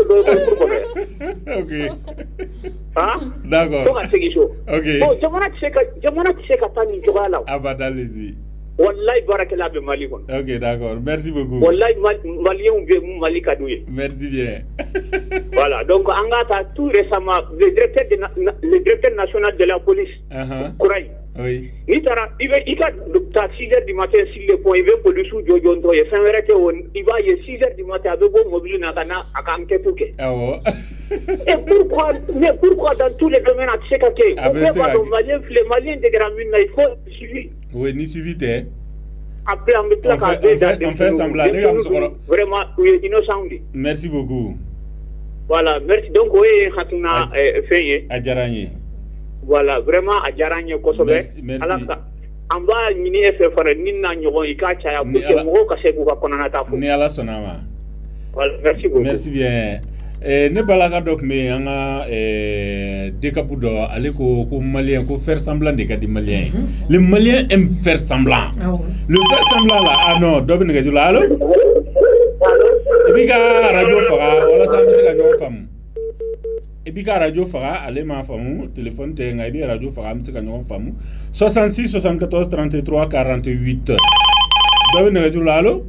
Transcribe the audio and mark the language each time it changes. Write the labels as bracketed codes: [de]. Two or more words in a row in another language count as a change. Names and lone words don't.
[fr] ok [bm] d'accord fo ka segin so bon jamana tɛ se ka taa nin cogoya la abada lezi wallahi baarakɛla bɛ Mali kɔnɔ [fr] ok d'accord merci beaucoup [bm] wallahi maliyɛnw bɛ mun Mali ka d'u ye [fr] merci bien voilà donc [bm] an ka ta [fr] tout récemment le directeur national de la police Kouraye oui [bm] n'i taara i ka taa [fr] 6h du matin sur le pont [bm] i bɛ policiw jɔjɔntɔ ye fɛn wɛrɛ tɛ o i b'a ye [fr] 6h du matin [bm] a bɛ bɔ mobile na ka na a ka enquête kɛ awɔ [fr] et pourquoi dans tous les domaines [bm] a tɛ se ka kɛ o bɛɛ b'a dɔn maliyɛn degera min na [fr] il faut suivi [bm] oui ni suivi tɛ après on bɛ tila k'a bɛɛ [fr] on fait semblant [bm] ne ka musokɔrɔ vraiment u ye innocent de [fr] merci beaucoup voilà merci donc [bm] o ye hakilina fɛn ye a diyara n ye voilà vraiment a diyara n ye kosɛbɛ ala ka an b'a ɲini e fɛ fana ni na ɲɔgɔn i k'a caya [fr] pour que [bm] mɔgɔw ka se k'u ka kɔnɔnata fɔ ni ala sɔnna a ma [fr] voilà merci beaucoup merci bien [bm] ne balaka dɔ tun bɛ yen an ka décapu dɔ ale ko malien ko [fr] faire semblant de [bm] ka di malien ye [fr] le malien aime faire semblant le faire semblant là ah non [bm] dɔ bɛ nɛgɛjuru la allo i b'i ka radio faga walasa an bɛ se ka ɲɔgɔn faamu i b'i ka radio faga ale m'a faamu téléphone tɛ nka i bɛ radio faga an bɛ se ka ɲɔgɔn faamu 66 74 33 48 dɔ bɛ nɛgɛjuru la allo